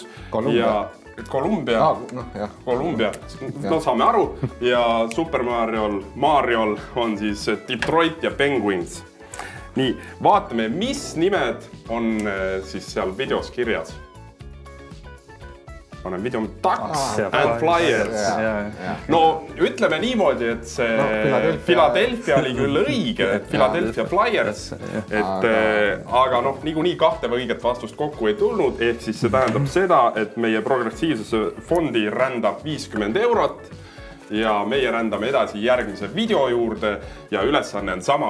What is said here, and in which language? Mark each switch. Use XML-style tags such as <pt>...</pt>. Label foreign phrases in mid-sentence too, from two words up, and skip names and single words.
<et>Columbia. Columbia. No saame aru. Ja Super Mariol on siis Detroit ja Penguins. Nii, vaatame, mis nimed on siis seal videos kirjas. Panen video Ducks and Flyers. No ütleme niimoodi, et see Philadelphia oli küll õige, Philadelphia Flyers, aga niikuinii kahte või õiget vastust kokku ei tulnud, ehk siis see tähendab seda, et meie progressiivsesse fondi rändab 50 eurot ja meie rändame edasi järgmise video juurde ja ülesanne on sama.</et>